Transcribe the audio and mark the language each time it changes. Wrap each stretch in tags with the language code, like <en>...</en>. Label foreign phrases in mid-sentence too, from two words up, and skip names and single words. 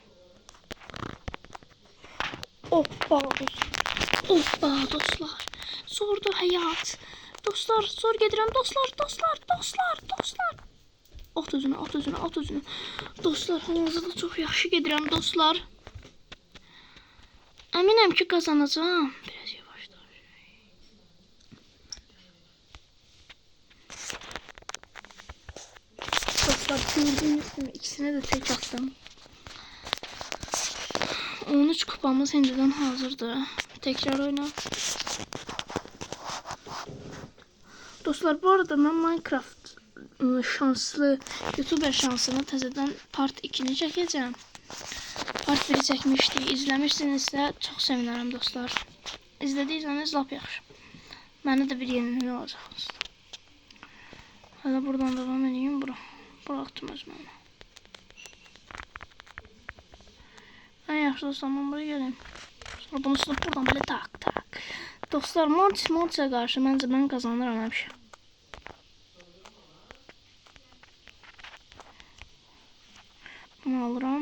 <az>Hoppa dostlar. Zordur həyat. Dostlar zor gedirəm dostlar. Ot özünə. Dostlar hal-hazırda çox yaxşı gedirəm dostlar. Əminəm ki qazanacağam.</az> <tr>Biraz yavaşlar. Dostlar gördüğünüz gibi ikisine de tek attım. 13 kupamız şimdiden hazırdır. Tekrar oyna. Dostlar bu arada ben Minecraft şanslı YouTuber</tr> <az>şansını təzədən part 2'ni çəkəcəm. Part 1'i çəkmişdik. İzləmişsinizsə çox sevinərəm dostlar. İzlədiyseniz lap yaxşı. Mənə də bir yenilik olacaq. Hələ buradan devam edeyim bura.</az> <tr>Bıraktım özümü. En</tr> <az>yaxşı dostlar</az> <tr>ben buraya geleyim. Sonra bunu tutup buradan böyle tak. Dostlar Mortis'e karşı bence ben kazanırım həmişə.</tr> <az>Bunu alıram.</az>